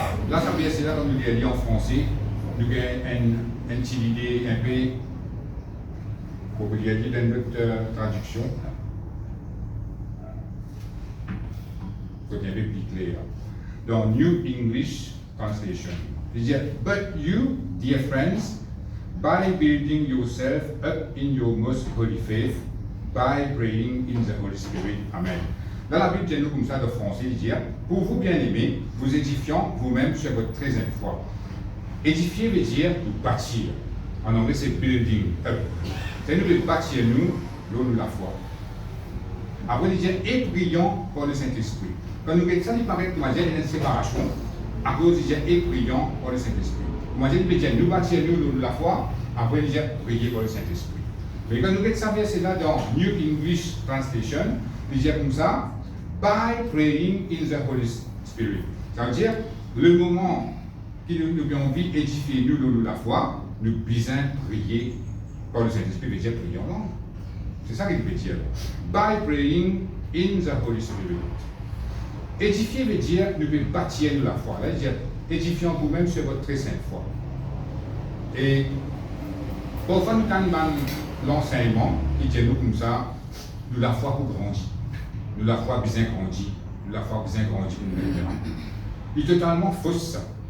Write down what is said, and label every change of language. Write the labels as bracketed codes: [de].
[fr] Là, ça veut dire, là, quand nous lisons en français, nous avons une petite idée un peu, pour vous dire, dans notre traduction. Faut être un peu plus clair. Dans New English Translation, il dit, [en] but you, dear friends, by building yourself up in your most holy faith, by praying in the Holy Spirit. [fr] Amen. Dans la Bible, nous comme ça de français, il dit, pour vous bien-aimés, vous édifiant vous-même sur votre très sainte foi. Édifier veut dire bâtir. En anglais, c'est building up. C'est nous de bâtir nous, l'eau de la foi. Après, il dit, et prions par le Saint-Esprit. Quand nous regardons ça, il paraît que moi, j'ai une séparation. Après, il dit, et prions par le Saint-Esprit. Moi, j'ai dit, nous bâtir nous la foi. Après, il dit, prier par le Saint-Esprit. Mais quand nous regardons ça, verset là dans New English Translation, il dit comme ça, [en] by praying in the Holy Spirit. [fr] Ça veut dire, le moment que nous avons envie d'édifier nous la foi, nous besoin prier par le Saint-Esprit, veut dire prier en langue. C'est ça qu'il veut dire. [en] By praying in the Holy Spirit. [fr] Édifier veut dire, nous pouvons bâtir nous la foi. Là, il dit, édifiant vous-même sur votre très sainte foi. Et parfois, nous avons l'enseignement qui dit nous comme ça, nous la foi pour grandir. Nous la foi bien grandie. Nous la foi bien grandie pour nous faire. Il est totalement faux ça.